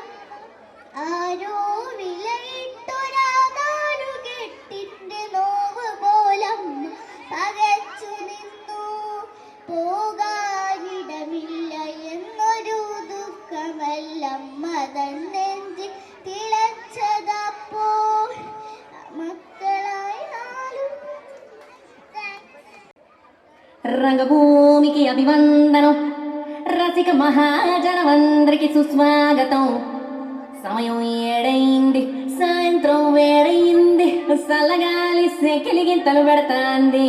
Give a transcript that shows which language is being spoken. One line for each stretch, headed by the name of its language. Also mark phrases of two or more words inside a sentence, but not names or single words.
Malayalam: ആരോ വിലയിട്ടൊരാതാലുകെട്ടിന്റെ നോവ് പോലം പകച്ചു നിന്നു. പോകാനിടമില്ല എന്നൊരു ദുഃഖമല്ലമ്മ തന്നെഞ്ചിൽ തിളച്ചതപ്പോൾ. മക്കളായി നാലും
Telugu: రంగభూమికి అభివందనం, రసిక మహాజనమందరికి సుస్వాగతం. సమయం ఏడైంది, సాయంత్రం వేడైంది, చల్లగాలి సెకిలిగింతలు పెడతాంది.